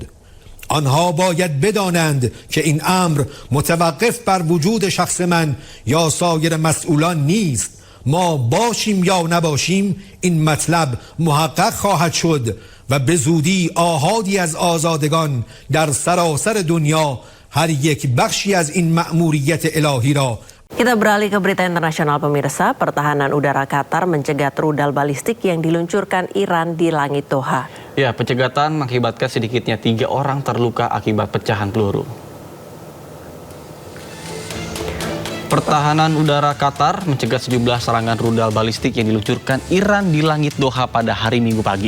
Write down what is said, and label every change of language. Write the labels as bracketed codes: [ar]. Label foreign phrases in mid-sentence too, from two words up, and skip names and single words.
[fa] آنها باید بدانند که این امر متوقف بر وجود شخص من یا سایر مسئولان نیست. ما باشیم یا نباشیم این مطلب محقق خواهد شد و به زودی آحادی از آزادگان در سراسر دنیا هر یک بخشی از این مأموریت الهی را. [id] Kita beralih ke berita internasional pemirsa. Pertahanan udara Qatar mencegat rudal balistik yang diluncurkan Iran di langit Doha. Ya, pencegatan mengakibatkan sedikitnya 3 orang terluka akibat pecahan peluru. Pertahanan udara Qatar mencegah sejumlah serangan rudal balistik yang diluncurkan Iran di langit Doha pada hari Minggu pagi.